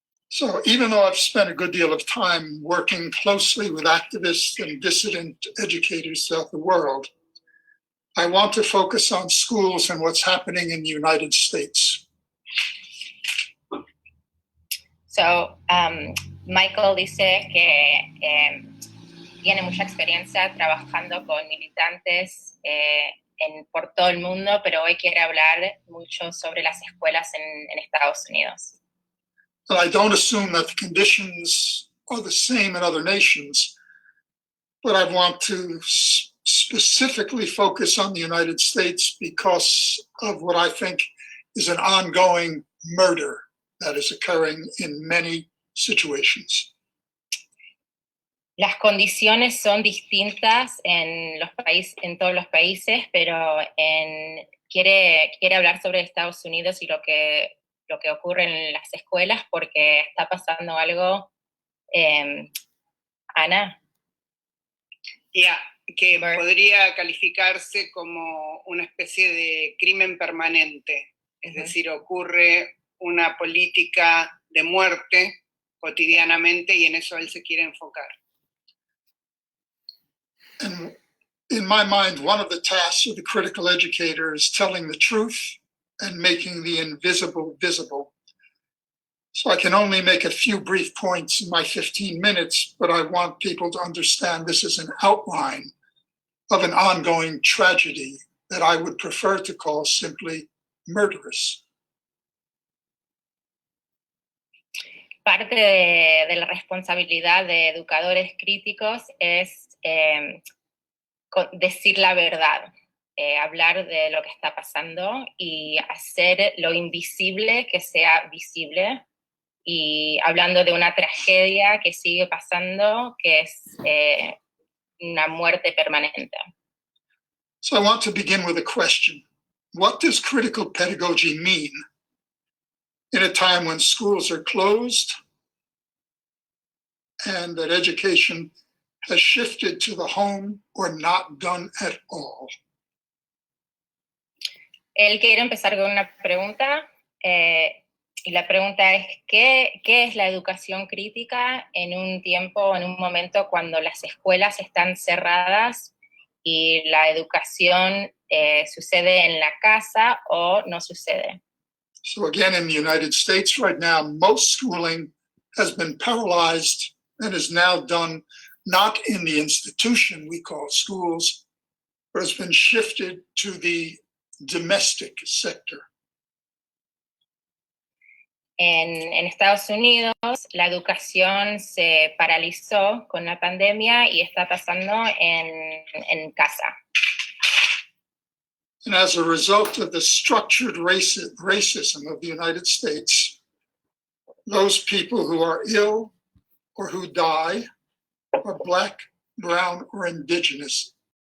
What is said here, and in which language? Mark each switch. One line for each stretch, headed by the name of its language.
English: So even though I've spent a good deal of time working closely with activists and dissident educators throughout the world, I want to focus on schools and what's happening in the United States.
Spanish: So, Michael dice que tiene mucha experiencia trabajando con militantes por todo el mundo, pero hoy quiere hablar mucho sobre las escuelas en Estados Unidos.
English: And I don't assume that the conditions are the same in other nations, but I want to specifically focus on the United States because of what I think is an ongoing murder that is occurring in many situations.
Spanish: Las condiciones son distintas en todos los países, pero quiere hablar sobre Estados Unidos y lo que ocurre en las escuelas, porque está pasando algo, Ana. Que podría calificarse como una especie de crimen permanente, es decir, ocurre una política de muerte cotidianamente y en eso él se quiere enfocar.
English: And in my mind, one of the tasks of the critical educator is telling the truth and making the invisible visible. So I can only make a few brief points in my 15 minutes, but I want people to understand this is an outline of an ongoing tragedy that I would prefer to call simply murderous.
Spanish: Parte de la responsabilidad de educadores críticos es decir la verdad, hablar de lo que está pasando y hacer lo invisible que sea visible, y hablando de una tragedia que sigue pasando, que es una muerte permanente.
English: So I want to begin with a question. What does critical pedagogy mean in a time when schools are closed and that education has shifted to the home or not done at all?
Spanish: Él quiere empezar con una pregunta, y la pregunta es, ¿qué es la educación crítica en un tiempo, en un momento cuando las escuelas están cerradas y la educación sucede en la casa o no sucede?
English: So again, in the United States right now, most schooling has been paralyzed and is now done not in the institution we call schools, but has been shifted to the domestic sector.
Spanish: En Estados Unidos, la educación se paralizó con la pandemia y está pasando en casa.
English: And as a result of the structured racism of the United States, those people who are ill or who die are Black, brown, or indigenous.